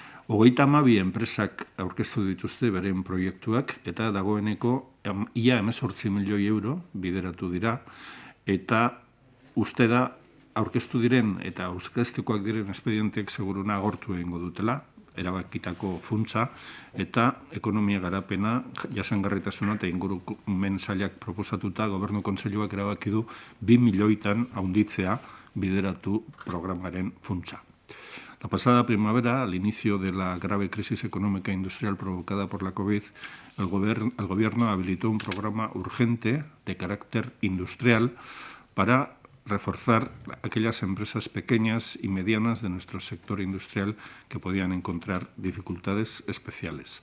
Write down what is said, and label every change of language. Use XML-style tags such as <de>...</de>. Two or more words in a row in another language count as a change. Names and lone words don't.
<eu>32 enpresak aurkeztu dituzte beren proiektuak eta dagoeneko ia 18 milioi euro bideratu dira eta uste da aurkeztu diren eta aurkeztekoak diren espedienteek seguruna agortu egingo dutela, erabakitako funtsa eta ekonomia garapena, jasangarritasuna eta ingurumen sailak proposatuta Gobernu Kontseiluak erabaki du 2 milioitan handitzea bideratu programaren funtsa.</eu> <es>La pasada primavera, al inicio de la grave crisis económica e industrial provocada por la COVID, el Gobierno habilitó un programa urgente de carácter industrial para reforzar aquellas empresas pequeñas y medianas de nuestro sector industrial que podían encontrar dificultades especiales.</es>